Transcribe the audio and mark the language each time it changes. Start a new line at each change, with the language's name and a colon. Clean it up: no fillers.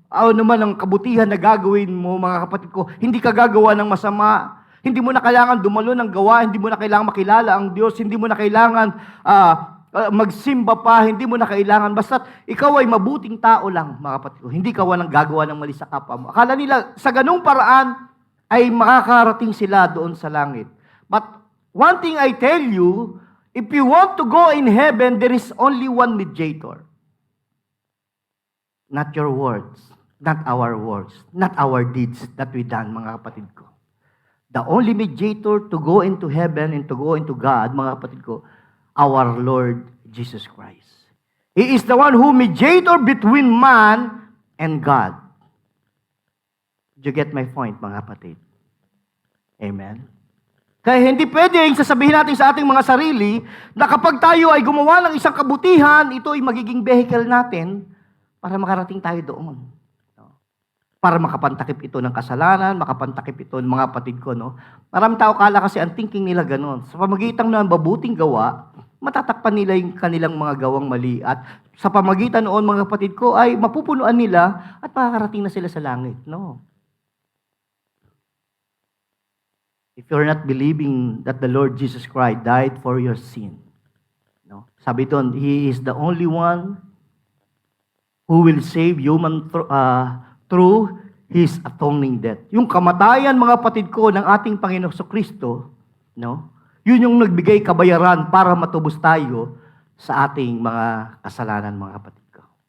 Filipino: Ano naman ang kabutihan na gagawin mo, mga kapatid ko, hindi ka gagawa ng masama. Hindi mo na kailangan dumalo ng gawa, hindi mo na kailangan makilala ang Diyos, hindi mo na kailangan magsimba pa, hindi mo na kailangan. Basta ikaw ay mabuting tao lang, mga kapatid ko. Hindi ka walang gagawa ng mali sa kapwa mo. Akala nila, sa ganung paraan, ay makakarating sila doon sa langit.
English: But one thing I tell you, if you want to go in heaven, there is only one mediator. Not your words, not our words, not our deeds that we done,
Filipino: mga kapatid ko.
English: The only mediator to go into heaven and to go into God,
Filipino: mga kapatid ko,
English: our Lord Jesus Christ. He is the one who mediator between man and God. Did you get my point, mga kapatid? Amen?
Filipino: Kaya hindi pwedeng sasabihin natin sa ating mga sarili na kapag tayo ay gumawa ng isang kabutihan, ito ay magiging vehicle natin para makarating tayo doon. Para makapantakip ito ng kasalanan, makapantakip ito ng mga kapatid ko. No? Maraming tao kala kasi ang thinking nila gano'n. Sa pamagitan ng mabuting gawa, matatakpan nila yung kanilang mga gawang mali. At sa pamagitan noon, mga kapatid ko, ay mapupunuan nila at makakarating na sila sa langit. No.
English: If you're not believing that the Lord Jesus Christ died for your sin, no?
Filipino: Sabi doon,
English: He is the only one who will save human through His atoning death.
Filipino: Yung kamatayan, mga kapatid ko, ng ating Panginoong Kristo, no? Yun yung nagbigay kabayaran para matubos tayo sa ating mga kasalanan, mga kapatid ko.